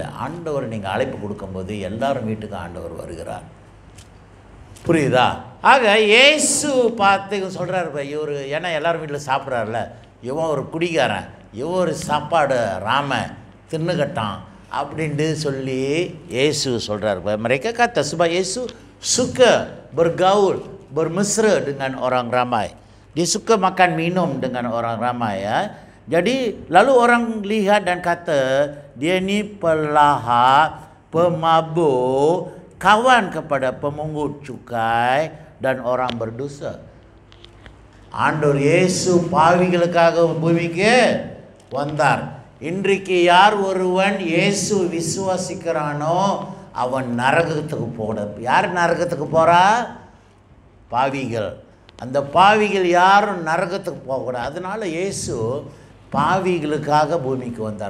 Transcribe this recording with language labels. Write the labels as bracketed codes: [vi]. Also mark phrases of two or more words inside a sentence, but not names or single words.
[ta] ஆண்டவர் நீங்கள் அழைப்பு கொடுக்கும்போது எல்லாரும் வீட்டுக்கு ஆண்டவர் வருகிறார். புரியுதா? ஆக இயேசு பார்த்து சொல்கிறார், இவர் ஏன்னா எல்லோரும் வீட்டில் சாப்பிட்றாருல, இவன் ஒரு குடிகாரன், இவன் ஒரு சாப்பாடு ராம தின்னுக்கட்டான் அப்படின்ட்டு சொல்லி இயேசு சொல்கிறார். [ms] mereka kata sebab Yesus suka bergaul bermesra dengan orang ramai, dia suka makan minum dengan orang ramai ya. Jadi lalu orang lihat dan kata dia ni pelahap, pemabuk, kawan kepada pemungut cukai dan orang berdosa. [ta] ஆண்டவர் இயேசு பாவிகளுக்காக பூமிக்கு வந்தார். இன்றைக்கு யார் ஒருவன் இயேசு விசுவாசிக்கிறானோ அவன் நரகத்துக்கு போட. யார் நரகத்துக்கு போகிறா? பாவிகள். அந்த பாவிகள் யாரும் நரகத்துக்கு போகக்கூடாது. அதனால் இயேசு பாவிகளுக்காக பூமிக்கு வந்தார்.